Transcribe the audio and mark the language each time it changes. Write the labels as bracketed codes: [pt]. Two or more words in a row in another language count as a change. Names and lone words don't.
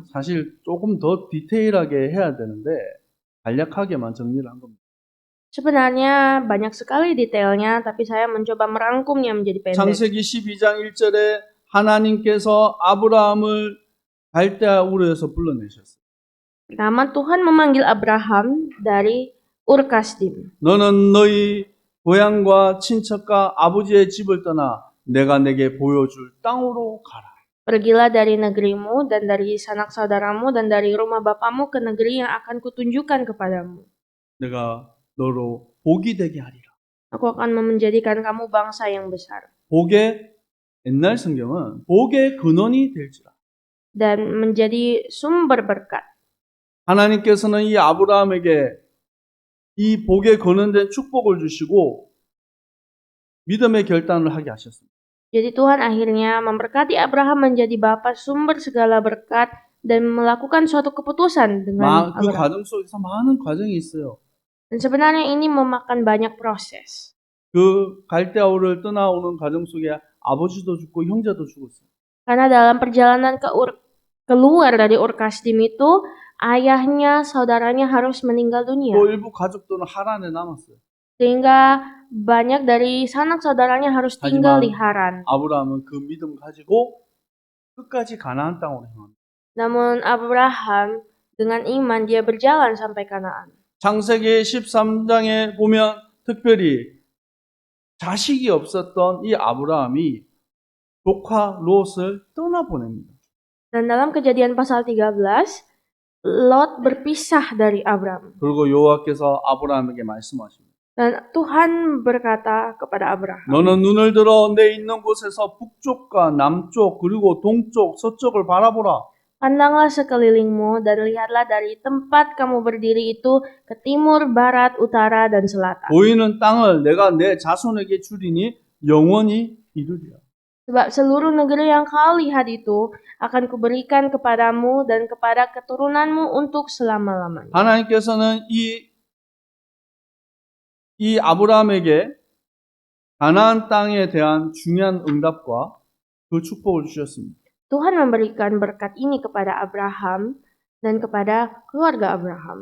[ko] 사실 조금 더 디테일하게 해야 되는데 간략하게만 정리를 한 겁니다. [id] Sebenarnya banyak sekali detailnya, tapi saya mencoba merangkumnya menjadi pendek. [ko] 창세기 12장 1절에 하나님께서 아브라함을 갈대아 우르에서 불러내셨어요. [id] Pertama, Tuhan memanggil Abraham dari Ur Kasdim. [ko] 너는 너희 고향과 친척과 아버지의 집을 떠나 내가 내게 보여줄 땅으로 가라. [id] Pergilah dari negerimu dan dari sanak saudaramu dan dari rumah bapamu ke negeri yang akan kutunjukkan kepadamu. [ko] 내가 너로 복이 되게 하리라. [id] Aku akan menjadikan kamu bangsa yang besar. [ko] 복의 옛날 성경은 복의 근원이 될지라. [id] Dan menjadi sumber berkat. [ko] 하나님께서는 이 아브라함에게 이 복의 근원된 축복을 주시고 믿음의 결단을 하게 하셨습니다. [id] Jadi Tuhan akhirnya memberkati Abraham menjadi bapa sumber segala berkat dan melakukan suatu keputusan dengan [ko] 그 [id] Abraham. [ko] 과정 속에서 많은 과정이 있어요. [id] Dan sebenarnya ini memakan banyak proses. [ko] 그 갈대아우를 떠나오는 과정 속에 아버지도 죽고 형제도 죽었어요. [id] Karena dalam perjalanan keluar dari Ur Kasdim itu, ayahnya, saudaranya harus meninggal dunia. [ko] 또 일부 가족들은 하란에 남았어요. [id] Sehingga banyak dari sanak saudaranya harus tinggal di Haran. [ko] 아브라함은 그 믿음 가지고 끝까지 가나안 땅으로 향합니다. [id] Namun Abraham dengan iman dia berjalan sampai Kanaan. [ko] 창세기 13장에 보면 특별히 자식이 없었던 이 아브라함이 조카 롯을 떠나보냅니다. [id] Dan dalam Kejadian pasal 13, Lot berpisah dari Abraham. [ko] 그리고 여호와께서 아브라함에게 말씀하십니다. [id] Dan Tuhan berkata kepada Abraham, [ko] 너는 눈을 들어 내 있는 곳에서 북쪽과 남쪽 그리고 동쪽 서쪽을 바라보라. [id] Pandanglah sekelilingmu dan lihatlah dari tempat kamu berdiri itu ke timur, barat, utara, dan selatan. [ko] 보이는 땅을 내가 내 자손에게 주리니 영원히 이루리라. [id] Sebab seluruh negeri yang kau lihat itu akan kuberikan kepadamu dan kepada keturunanmu untuk selama-lamanya. [ko] 하나님께서는 이 아브라함에게 가나안 땅에 대한 중요한 응답과 그 축복을 주셨습니다. [id] Tuhan memberikan berkat ini kepada Abraham dan kepada keluarga Abraham.